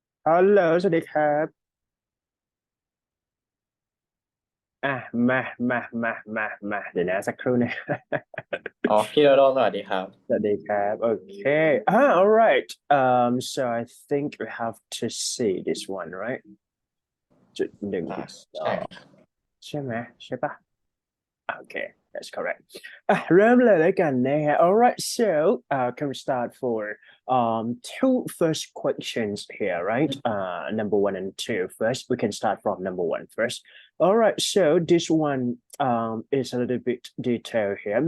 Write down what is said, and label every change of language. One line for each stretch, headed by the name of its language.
Thai: ฮัลโหลสวัสดีครับอ่ะมามาเดี๋ยวนะสักครู่นะ อ๋อพี่โดโดสวัสดีครับ สวัสดีครับ
English: โอเคall right so I think we have to see this one right
Thai: จุดหนึ่ง อ่า จุดสอ ใช่ งใช่ไหมใช่ปะ
English: Okay, that's correct.
Thai: เริ่มเลยแล้วกันนะฮะ
English: All right, so can we start for two first questions here, right? Number one and two first. We can start from number one first. All right, so this one is a little bit detailed here.